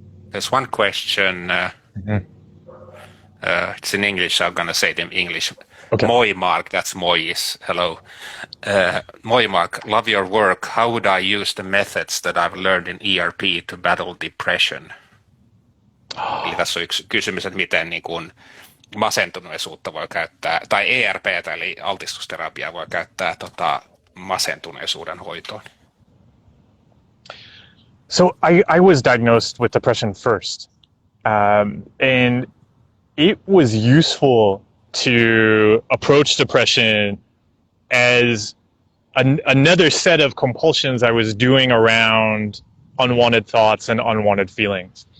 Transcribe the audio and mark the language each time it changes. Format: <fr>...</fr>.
<en>There's one question. It's in English, so I'm going to say it in English. Okay. Moi Mark, that's Mois. Hello. Moi Mark, love your work. How would I use the methods that I've learned in ERP to battle depression?</en> <fi>Eli tässä on yksi kysymys, että miten niin kuin masentuneisuutta voi käyttää, tai ERPtä eli altistusterapiaa voi käyttää masentuneisuuden hoitoon.</fi> <en>So I was diagnosed with depression first, and it was useful to approach depression as another set of compulsions I was doing around unwanted thoughts and unwanted feelings.</en>